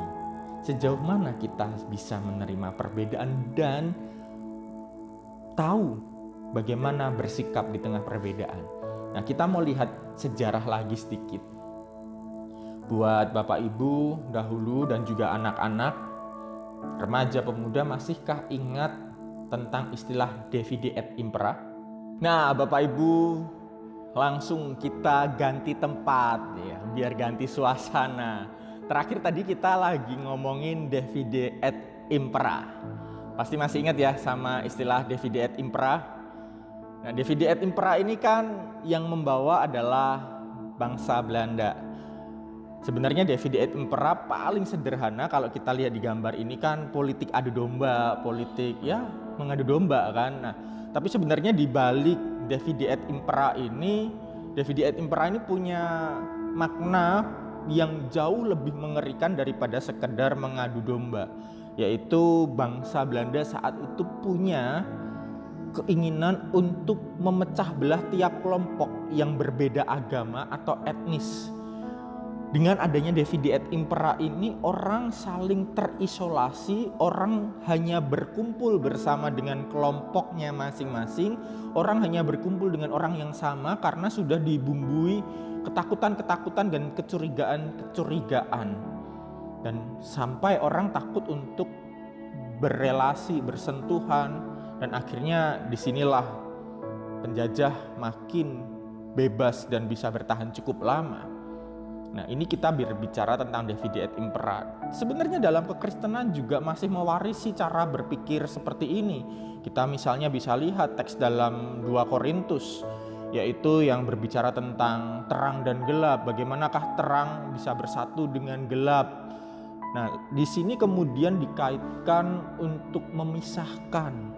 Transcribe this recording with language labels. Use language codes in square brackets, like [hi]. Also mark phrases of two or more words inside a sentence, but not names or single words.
[id] Sejauh mana kita bisa menerima perbedaan dan tahu bagaimana bersikap di tengah perbedaan. Nah, kita mau lihat sejarah lagi sedikit. Buat Bapak Ibu dahulu dan juga anak-anak, remaja pemuda, masihkah ingat tentang istilah [la] divide et impera? [id] Nah, Bapak Ibu, langsung kita ganti tempat ya, biar ganti suasana. Terakhir tadi kita lagi ngomongin [la] divide et impera. [id] Pasti masih ingat ya sama istilah [la] divide et impera. [id] Nah, [la] divide et impera [id] ini kan yang membawa adalah bangsa Belanda. Sebenarnya [la] divide et impera [id] paling sederhana kalau kita lihat di gambar ini kan politik adu domba, politik ya mengadu domba kan. Nah, tapi sebenarnya di balik [la] divide et impera [id] ini punya makna yang jauh lebih mengerikan daripada sekedar mengadu domba, yaitu bangsa Belanda saat itu punya keinginan untuk memecah belah tiap kelompok yang berbeda agama atau etnis. Dengan adanya [la] divide et impera [id] ini, orang saling terisolasi, orang hanya berkumpul bersama dengan kelompoknya masing-masing, orang hanya berkumpul dengan orang yang sama karena sudah dibumbui ketakutan-ketakutan dan kecurigaan-kecurigaan. Dan sampai orang takut untuk berelasi, bersentuhan, dan akhirnya disinilah penjajah makin bebas dan bisa bertahan cukup lama. Nah, ini kita berbicara tentang [la] divide et impera. [id] Sebenarnya dalam kekristenan juga masih mewarisi cara berpikir seperti ini. Kita misalnya bisa lihat teks dalam 2 Korintus, yaitu yang berbicara tentang terang dan gelap. Bagaimanakah terang bisa bersatu dengan gelap? Nah, di sini kemudian dikaitkan untuk memisahkan.